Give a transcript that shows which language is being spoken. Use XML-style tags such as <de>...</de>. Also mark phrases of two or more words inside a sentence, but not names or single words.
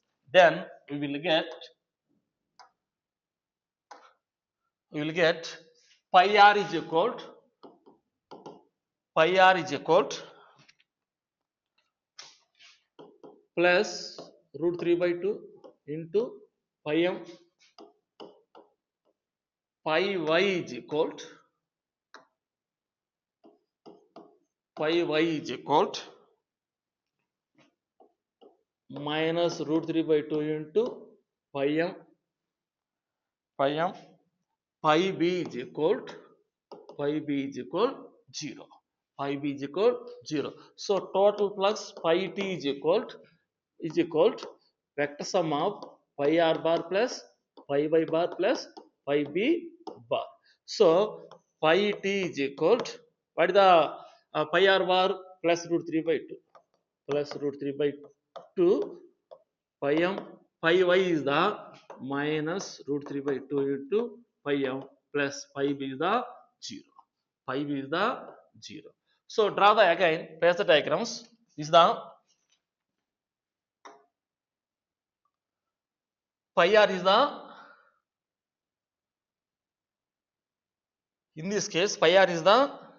<en>Then we will get pi r is equal to plus root 3 by 2 into pi m. Pi y is equal to minus root 3 by 2 into pi m. Pi b is equal to 0. Pi b is equal to 0. So total flux pi t is equal to vector sum of pi r bar plus pi y bar plus pi b bar. So pi t is equal to, what is the pi r bar plus root 3 by 2 plus root 3 by 2 pi m. Pi y is the minus root 3 by 2 into pi m plus pi b is the 0. Pi b is the 0. So draw the again phasor diagrams. This is the pi r is the, in this case pi r is the</en>